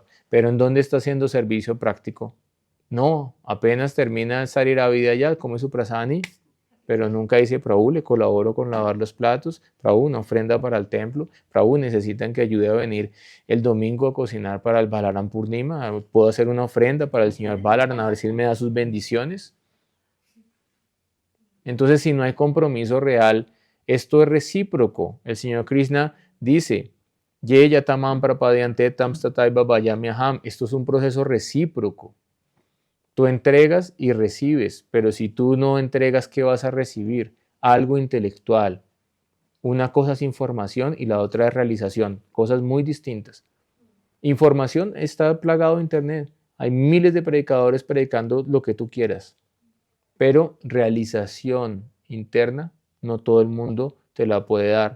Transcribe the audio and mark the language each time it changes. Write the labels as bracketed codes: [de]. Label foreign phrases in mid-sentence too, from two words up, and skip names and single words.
[es] Pero ¿en dónde está haciendo servicio práctico? No, apenas termina el salir a vida ya, come su prasani, pero nunca dice, Prabhu, le colaboro con lavar los platos, Prabhu, una ofrenda para el templo, Prabhu, necesitan que ayude a venir el domingo a cocinar para el Balaram Purnima, puedo hacer una ofrenda para el señor Balaram, a ver si él me da sus bendiciones. Entonces, si no hay compromiso real, esto es recíproco. El señor Krishna dice, [sa] ये तमम् प्रपद्यन्ते तम् स्ततै बबयामि अहम्. [es] Esto es un proceso recíproco. Tú entregas y recibes, pero si tú no entregas, ¿qué vas a recibir? Algo intelectual. Una cosa es información y la otra es realización, cosas muy distintas. Información está plagado de internet. Hay miles de predicadores predicando lo que tú quieras, pero realización interna no todo el mundo te la puede dar.